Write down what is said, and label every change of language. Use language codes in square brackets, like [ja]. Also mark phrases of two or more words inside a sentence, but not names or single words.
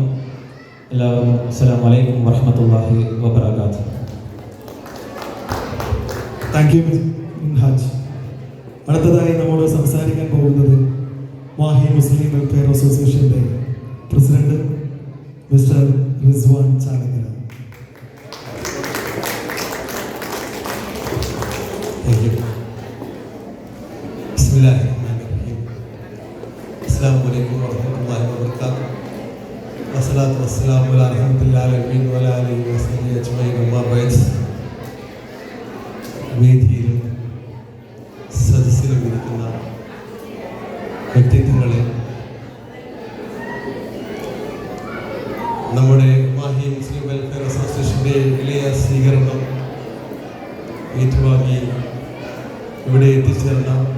[ar] എല്ലാവർക്കും السلام عليكم ورحمة الله وبركاته. [en] Thank you മിൻഹാജ്. [ml] അടുത്തതായി നമ്മോട് സംസാരിക്കാൻ പോകുന്നത് മാഹി മുസ്ലിം വെൽഫെയർ അസോസിയേഷൻ്റെ പ്രസിഡന്റ് മിസ്റ്റർ റിസ്വാൻ ചാലക്കര. [en] Thank you. [ar] بسم الله الرحمن الرحيم. السلام عليكم ورحمة الله وبركاته. والصلاة والسلام على رحمة العالمين وعلى آله وصحبه أجمعين. أما بعد. [ml] വേദിയിലും സദസ്സിലും ഇരിക്കുന്ന വ്യക്തിത്വങ്ങളെ, നമ്മുടെ മാഹി മുസ്ലിം വെൽഫെയർ അസോസിയേഷൻ്റെ ഇളയ സ്വീകരണം ഏറ്റുവാങ്ങി ഇവിടെ എത്തിച്ചേർന്ന